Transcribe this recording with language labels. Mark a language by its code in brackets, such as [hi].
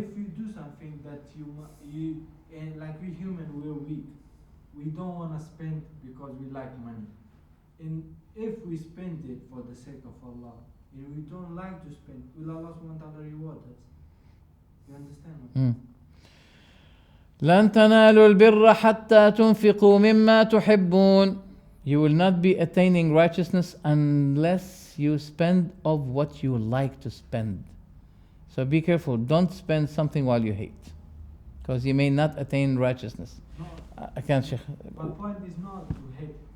[en] If you do something that you and like we human, we're weak. We don't want to spend because we like money. And if we spend it for the sake of Allah, and we don't like to spend, will Allah subhanahu wa ta'ala reward us? You understand? Mm. [ar] لن تنالوا البر حتى تنفقوا مما تحبون. [en] You will not be attaining righteousness unless you spend of what you like to spend. So be careful. Don't spend something while you hate, because you may not attain righteousness. No, I can't, Sheikh. my point is not to hate.